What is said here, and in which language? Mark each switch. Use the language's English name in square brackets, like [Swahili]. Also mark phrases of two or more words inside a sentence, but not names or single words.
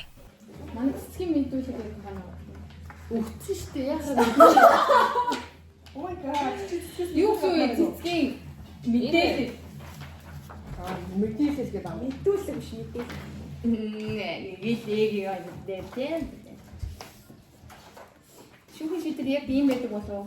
[Mongolian] Манай цэцгийн мэдүүлэг гэдэг байна. Өгцөн шүү дээ. Яхаа. [English] Oh my god. [Mongolian] Юу вэ цэцгийн мэдээлэл. Мэдээлэл гэдэг аа. Мэдүүлэг биш мэдээлэл. Гэлээ гэдэг тийм. Шүүхийн шийдэл яг ийм байдаг болов уу?